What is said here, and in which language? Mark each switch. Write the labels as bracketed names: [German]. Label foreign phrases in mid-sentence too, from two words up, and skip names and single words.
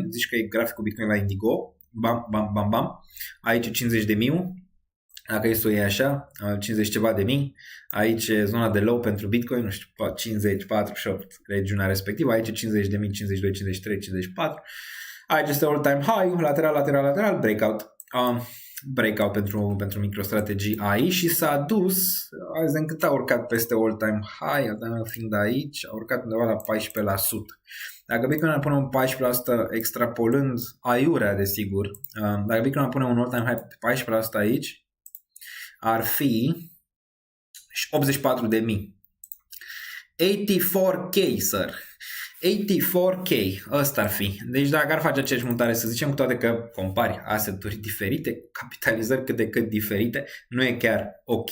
[Romanian] Zici că e graficul Bitcoin la Indigo. Bam. Aici 50.000. Dacă e să o iei așa, 50 ceva de mii. Aici e zona de low pentru Bitcoin, nu știu, 50, 48, regiunea respectivă. Aici 50.000, 52, 53, 54. Aici este [English] all-time high, [Romanian] lateral, breakout pentru MicroStrategy AI și s-a dus, azi de încât a urcat peste [English] all-time high, [Romanian] fiind aici, a urcat undeva la 14%. Dacă Bitcoin ar pune un 14% extrapolând aiurea, desigur, dacă Bitcoin ar pune un [English] all-time high [Romanian] pe 14% aici, ar fi 84.000. 84K, sir. 84K, ăsta ar fi. Deci dacă ar face aceeași mutare, să zicem, cu toate că compari asset-uri diferite, capitalizări cât de cât diferite, nu e chiar ok.